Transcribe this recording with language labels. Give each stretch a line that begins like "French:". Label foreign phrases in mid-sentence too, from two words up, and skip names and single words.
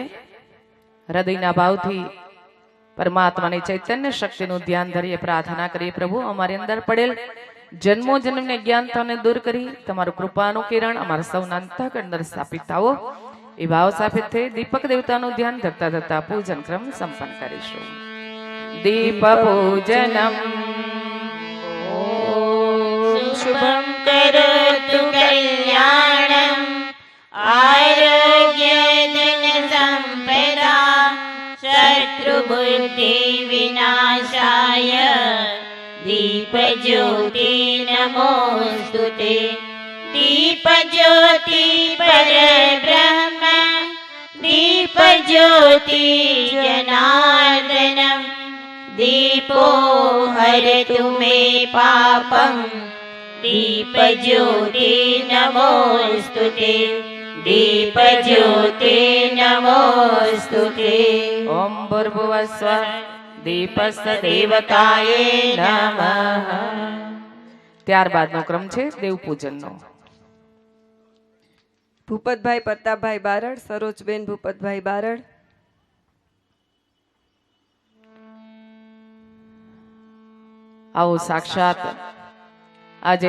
Gujarati: હૃદયના ભાવથી પરમાત્માની ચૈતન્ય શક્તિનું ધ્યાન ધરીએ, પ્રાર્થના કરીએ, પ્રભુ અમારી અંદર પડેલ જન્મો જન્મને જ્ઞાનતાને દૂર કરી તમારું કૃપાનું કિરણ અમારા સૌના અંતઃકરણ અંદર સ્થાપિત આવો એ ભાવ સ્થાપિત થઈ દીપક દેવતાનું ધ્યાન ધરતા ધરતા પૂજન ક્રમ સંપન્ન કરીશું।
Sanskrit: दीप पूजनम शुभम करोतु कल्याणम आरोग्य धन संपदा शत्रु बुद्धि विनाशाय दीप ज्योति नमोस्तुते। दीप ज्योति पर ब्रह्म दीप ज्योति जनार्दनम दीपो हरतु मे पापम दीप ज्योति नमोस्तुते। दीप ज्योति नमोस्तुते। ओम भूर्भुवः स्वः दीपस्य देवताये नमः।
Gujarati: ત્યારબાદનો ક્રમ છે દેવ પૂજનનો। ભૂપતભાઈ પ્રતાપભાઈ બારડ, સરોજબેન ભૂપતભાઈ બારડ। આવો સાક્ષાત આજે